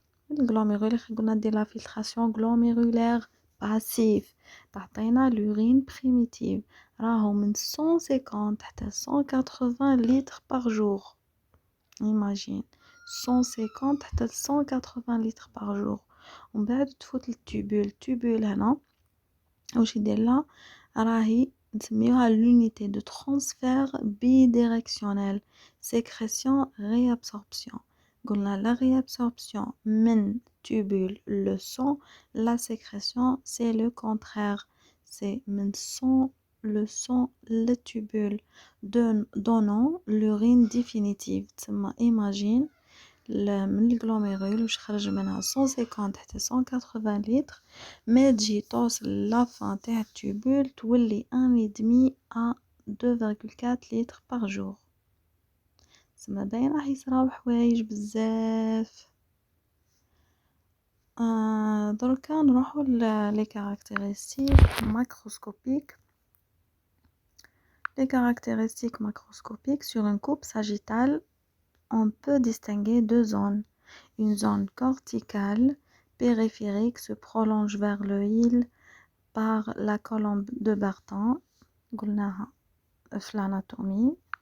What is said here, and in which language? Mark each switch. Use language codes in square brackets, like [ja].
[fr] Le glomérule, on a de la filtration glomérulaire passive. [ar] تعطينا [fr] l'urine primitive. [ar] راهو من [fr] 150 حتى 180 litres par jour. Imagine 150 حتى 180 litres par jour. [ar] ومن بعد تفوت التوبول هنا واش يدير لها راهي نسميوها [fr] l'unité de transfert bidirectionnel sécrétion réabsorption. قلنا la réabsorption من tubule le sang, la sécrétion c'est le contraire, c'est من sang le sang, les tubules donnant l'urine définitive. [ar] Imagine من الجلوميرول واش خرج منها 150 حتى 180 لتر ما تجي توصل لافان تاع التوبول تولي 1,5 à 2,4 لتر [fr] par jour. [ar] تسمى باين راح يصراو حوايج بزاف. دركا نروحو لي كارactéristiques macroscopiques. [fr] Les caractéristiques macroscopiques sur une coupe sagittale, on peut distinguer deux zones. Une zone corticale périphérique se prolonge vers le hile par la colonne de Barton, [ar] قلناها في [fr] l'anatomie.